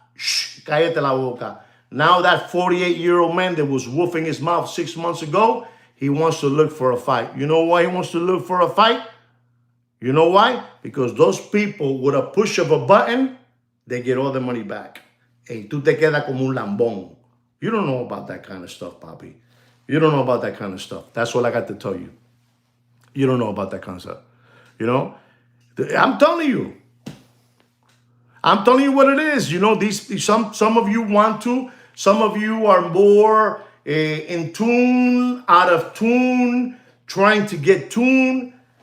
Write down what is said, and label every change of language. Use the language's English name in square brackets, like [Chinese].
[English] Shh, cállate la boca. Now that 48-year-old man that was woofing his mouth 6 months ago, he wants to look for a fight. You know why he wants to look for a fight? You know why? Because those people, with a push of a button, they get all the money back. [Spanish] Hey, tú te quedas como un lambón. [English] You don't know about that kind of stuff, Papi. You don't know about that kind of stuff. That's all I got to tell you. You don't know about that kind of stuff. I'm telling you. I'm telling you what it is. These some of you want to. Some of you are more in tune, out of tune, trying to get tuned.